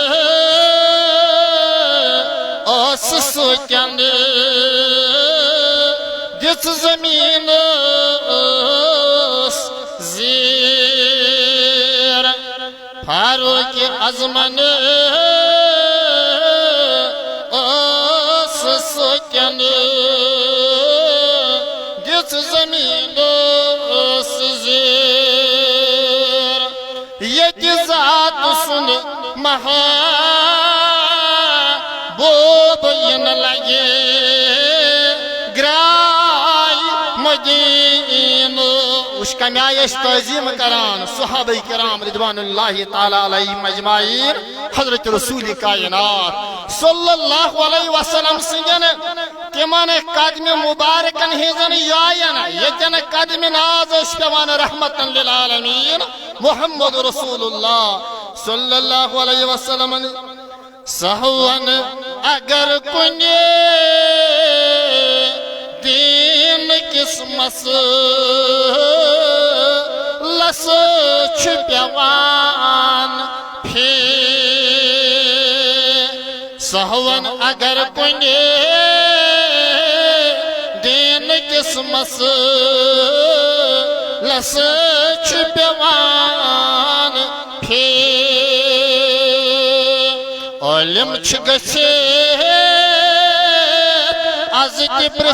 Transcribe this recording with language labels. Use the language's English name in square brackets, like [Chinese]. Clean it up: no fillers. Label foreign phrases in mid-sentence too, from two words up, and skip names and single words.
[Kashmiri] اوس سوچند دِژ زمین زیر فاروق اعظمن اوس سوچند دِژ زمین زیر ییٚتہِ ذات سُنٛد محبوب یِنہٕ لگہِ گرٛاے مدیٖنہٕ وٕچھ کَمہِ آیہِ ٲسۍ تعظیٖم کران صحابہ کرام [Arabic] رضوان اللہ تعالیٰ علیہم اجمعین [Kashmiri] حضرت رسول کائنات [Arabic] صلی اللہ علیہ وسلم [Kashmiri] سٕنٛدٮ۪ن تِمن قدمِ مبارکن ہٕنٛزن جاین ییٚتٮ۪ن قدمِ ناز ٲسۍ پٮ۪وان رحمتن للعالمین محمد رسول اللہ [Arabic] صلی اللہ علیہ وسلم [Kashmiri] سہون اگر کُنہِ دین کس مسلس چھُ پٮ۪وان سہون اگر کُنہِ دین کس مسلس چھُ پٮ۪وان عالم چھُ گٔژھِتھ آز تہِ